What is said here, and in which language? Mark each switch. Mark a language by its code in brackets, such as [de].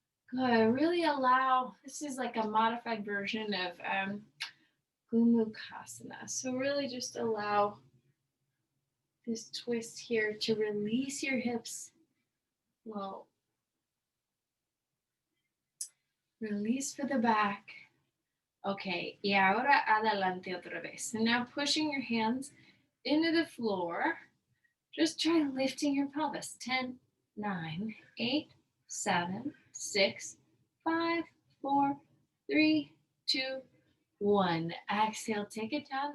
[en] Good. Really allow. This is like a modified version of Gumukasana. So really just allow this twist here to release your hips. Well, release for the back. [es] Okay, y ahora adelante otra vez. [en] And now pushing your hands into the floor. Just try lifting your pelvis. 10, 9, 8, 7, 6, 5, 4, 3, 2, 1. Exhale, take it down.